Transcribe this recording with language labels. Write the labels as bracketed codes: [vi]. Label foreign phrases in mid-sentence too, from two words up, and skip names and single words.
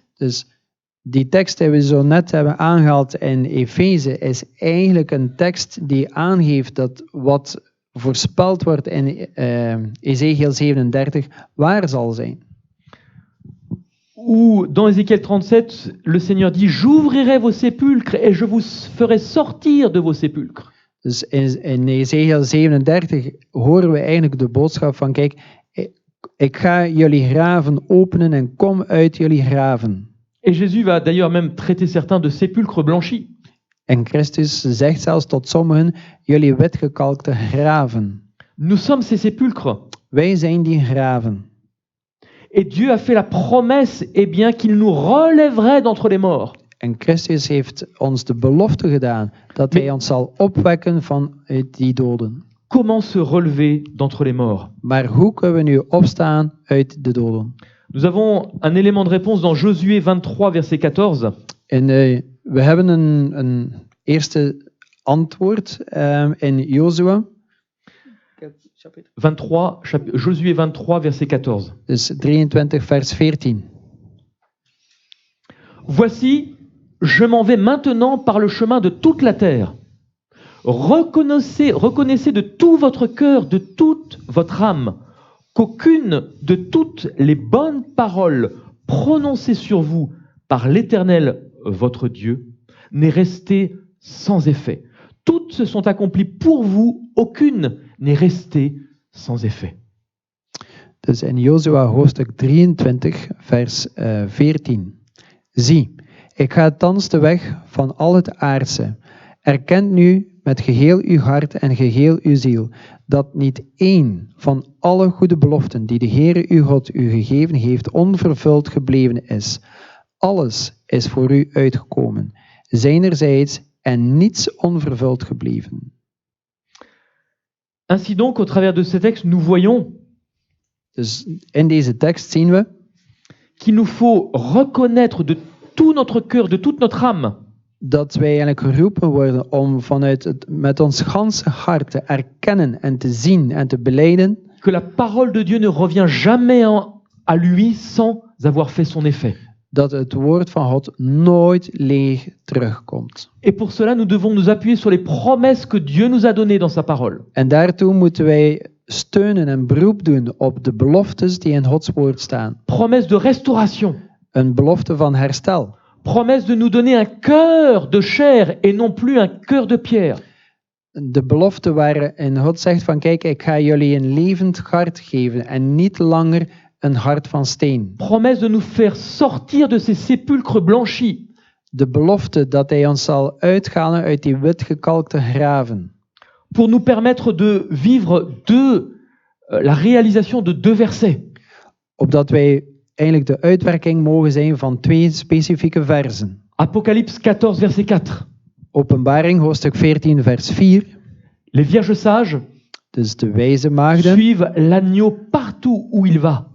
[nl] Dus die tekst die we zo net hebben aangehaald in Efeze is eigenlijk een tekst die aangeeft dat wat voorspeld wordt in Ezechiel 37 waar zal zijn. [fr] Où dans Ézéchiel 37, le Seigneur dit « J'ouvrirai vos sépulcres et je vous ferai sortir de vos sépulcres ». [nl] Dus in Ezechiel 37 horen we eigenlijk de boodschap van, kijk, ik ga jullie graven openen en kom uit jullie graven. [fr] Et Jésus va d'ailleurs même traiter certains de sépulcres blanchis. [nl] En Christus zegt zelfs tot sommigen, jullie witgekalkte graven. [fr] Nous sommes ces sépulcres. [nl] Wij zijn die graven. [fr] Et Dieu a fait la promesse eh bien, qu'il nous relèverait d'entre les morts. [nl] En Christus heeft ons de belofte gedaan dat hij ons zal opwekken vanuit die doden. [fr] Comment se relever d'entre les morts? [nl] Maar hoe kunnen we nu opstaan uit de doden? [fr] Nous avons un élément de réponse dans Josué 23, verset 14. [nl] En we hebben een eerste antwoord in Jozua. [fr] Josué 23, verset 14. [nl] Dus 23 vers 14. [fr] Voici, je m'en vais maintenant par le chemin de toute la terre. Reconnaissez de tout votre cœur, de toute votre âme, qu'aucune de toutes les bonnes paroles prononcées sur vous par l'Éternel, votre Dieu, n'est restée sans effet. Toutes se sont accomplies pour vous, aucune n'est restée sans effet. [nl] Dus in Jozua hoofdstuk 23 vers 14. Zie, ik ga thans de weg van al het aardse. Erkent nu met geheel uw hart en geheel uw ziel, dat niet één van alle goede beloften die de Heere uw God u gegeven heeft onvervuld gebleven is. Alles is voor u uitgekomen, zijnerzijds en niets onvervuld gebleven. [fr] Ainsi donc, au travers de ces textes, nous voyons [nl] Dus in deze tekst zien we [fr] qu'il nous faut reconnaître de tout notre cœur, de toute notre âme, [nl] dat wij eigenlijk geroepen worden om met ons ganse hart te erkennen en te zien en te belijden [fr] que la parole de Dieu ne revient jamais à lui sans avoir fait son effet. [nl] dat het woord van God nooit leeg terugkomt. [fr] Et pour cela, nous devons nous appuyer sur les promesses que Dieu nous a données dans sa parole. [nl] En daartoe moeten wij steunen en beroep doen op de beloftes die in Gods woord staan. [fr] Promesses de restauration, [nl] Een belofte van herstel. [fr] promesse de nous donner un cœur de chair et non plus un cœur de pierre. [nl] De belofte waarin God zegt van kijk, ik ga jullie een levend hart geven en niet langer een hart van steen. [fr] Promesse de nous faire sortir de ces sépulcres blanchis. [nl] De belofte dat hij ons zal uithalen uit die witgekalkte graven. [fr] Pour nous permettre de vivre la réalisation de 2 versets. [nl] Opdat wij eigenlijk de uitwerking mogen zijn van 2 specifieke versen. [fr] Apocalypse 14, verset 4. [nl] Openbaring, hoofdstuk 14, vers 4. [fr] Les vierges sages [nl] Dus de wijze maagden [fr] suivent l'agneau partout où il va,